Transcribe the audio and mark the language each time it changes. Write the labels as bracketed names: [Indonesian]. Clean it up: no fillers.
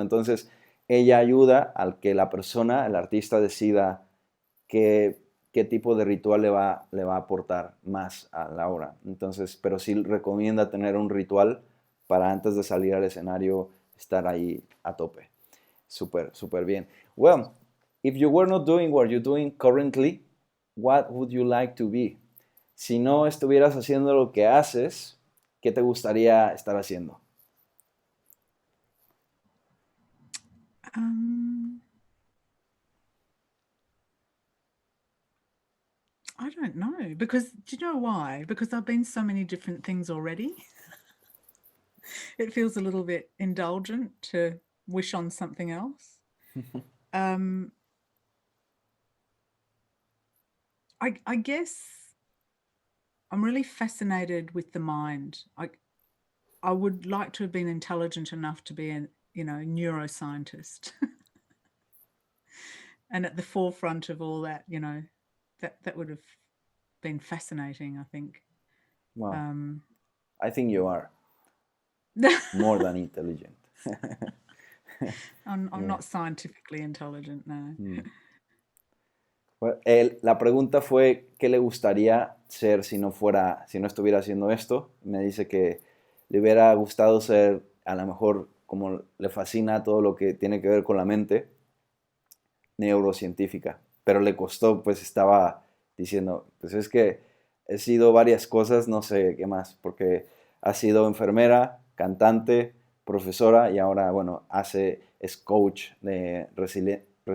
[Spanish] Entonces ella ayuda al que la persona, el artista, decida qué tipo de ritual le va a aportar más a la obra. Entonces, pero sí recomienda tener un ritual para antes de salir al escenario estar ahí a tope. Súper, súper bien. [English] Well, if you were not doing what you're doing currently, what would you like to be? [Spanish] Si no estuvieras haciendo lo que haces, ¿qué te gustaría estar haciendo? [English] I don't know, because do you know why? Because I've been so many different things already. It feels a little bit indulgent to wish on something else. I guess I'm really fascinated with the mind. I would like to have been intelligent enough to be a neuroscientist and at the forefront of all that, that would have been fascinating, I think. Wow. I think you are more than intelligent. I'm not scientifically intelligent, no. [Spanish] Bueno, la pregunta fue ¿qué le gustaría ser si no estuviera haciendo esto? Me dice que le hubiera gustado ser, a lo mejor como le fascina todo lo que tiene que ver con la mente, neurocientífica, pero le costó, pues estaba diciendo, pues es que he sido varias cosas, no sé qué más, porque ha sido enfermera, cantante, profesora y ahora, bueno, es coach de resiliencia,